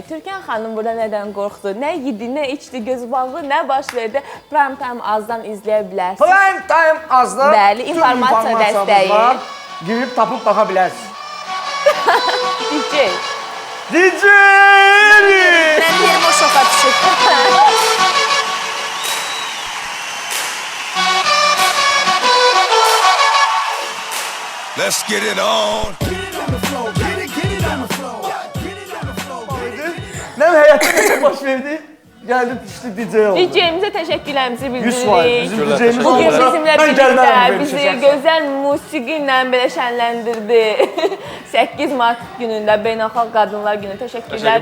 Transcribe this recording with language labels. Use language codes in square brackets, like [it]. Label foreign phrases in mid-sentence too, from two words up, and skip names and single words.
[az] Türkan xanım burada nədən qorxdu? Nə yedi, nə içdi, gözü bağlı, nə baş verdi? Prime Time azdan izləyə bilərsiniz. Prime Time azdan bəli, informasiya dəstəyi. Girib tapıb baxa bilərsiniz. DJ. DJ! Mənim yerim o şoka düşür. [en] Let's get it on. [az] Nə həyatda necə baş verdi? Gəldi düşdü DJ oldu. DJ-imizə təşəkkürlərimizi 100%. bildiririk. Bizim DJ-imiz Bugün bizimlə birlikdə bizi gözəl gözəl musiqi ilə belə şənləndirdi. 8 Mart günündə Beynəlxalq Qadınlar Günü təşəkkürlər